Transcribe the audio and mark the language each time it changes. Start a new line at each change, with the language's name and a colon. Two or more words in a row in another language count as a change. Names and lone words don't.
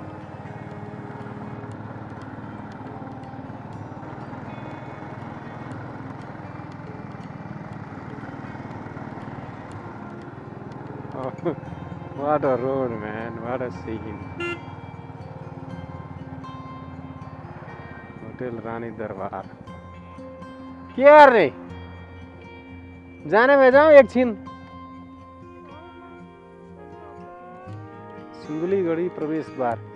English: What a road, man. What a scene.
Nepali: होटल रानी दरबार। के गर्ने? जाने भए जाउँ एकछिन। सिन्धुलीगढी प्रवेशद्वार।